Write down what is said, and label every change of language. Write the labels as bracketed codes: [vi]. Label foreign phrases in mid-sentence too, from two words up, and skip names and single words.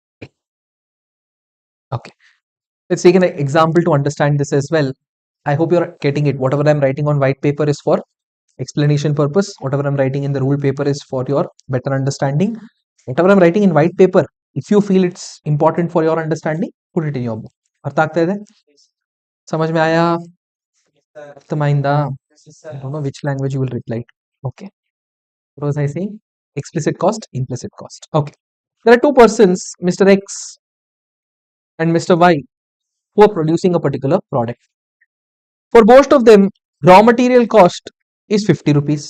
[en] Okay, let's take an example to understand this as well. I hope you're getting it. Whatever I'm writing on white paper is for explanation purpose. Whatever I'm writing in the rule paper is for your better understanding. Whatever I'm writing in white paper, if you feel it's important for your understanding, put it in your book. [kn] अर्थ ಆಗ್ತಾ ಇದೆ? [hi] समझ में आया? अर्थमाइंदा? [en] I don't know which language you will reply to. Okay. What was I saying? Explicit cost, implicit cost. Okay. There are two persons, Mr. X and Mr. Y, who are producing a particular product. For both of them, raw material cost is 50 rupees.